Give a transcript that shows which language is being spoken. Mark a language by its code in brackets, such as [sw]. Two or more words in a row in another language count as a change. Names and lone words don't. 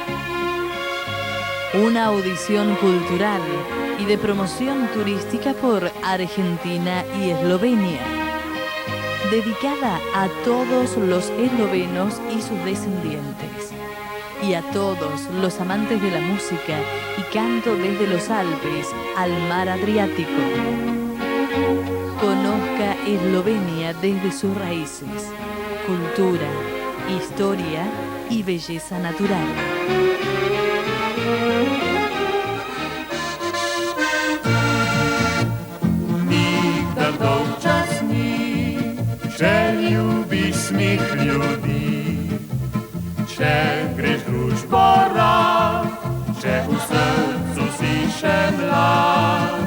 [es] Una audición cultural y de promoción turística por Argentina y Eslovenia, dedicada a todos los eslovenos y sus descendientes, y a todos los amantes de la música y canto desde los Alpes al mar Adriático. Conozca Eslovenia desde sus raíces, cultura, historia y belleza natural. [sl] Nikdar dolčas ni, če ljubiš smih ljudi, če greš družbo rad, če v srcu si še mlad.